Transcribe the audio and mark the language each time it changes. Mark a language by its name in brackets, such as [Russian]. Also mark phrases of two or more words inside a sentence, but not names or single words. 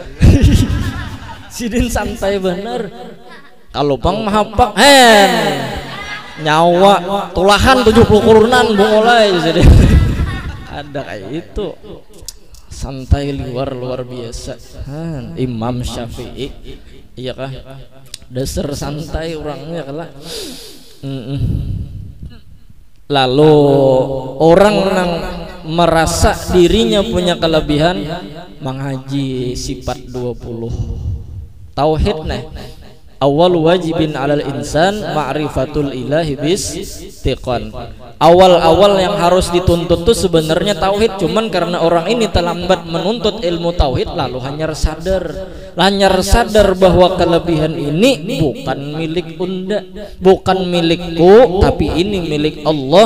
[Banjar] sidin santai bener kalau pang mahapak nyawa tulahan 70 kurunan bungolai sidin ada kayak itu santai luar biasa Imam Syafi'i iya kah dasar santai orangnya kalah [Indonesian] lalu orang yang merasa dirinya punya kelebihan mengaji sifat 20 tauhid nih [Arabic] أول واجب على الإنسان معرفة الإله باستيقان [Indonesian] awal yang harus dituntut tuh sebenarnya tauhid cuman karena orang ini terlambat menuntut ilmu tauhid lalu hanya sadar bahwa kelebihan ini bukan milik unda bukan milikku tapi ini milik Allah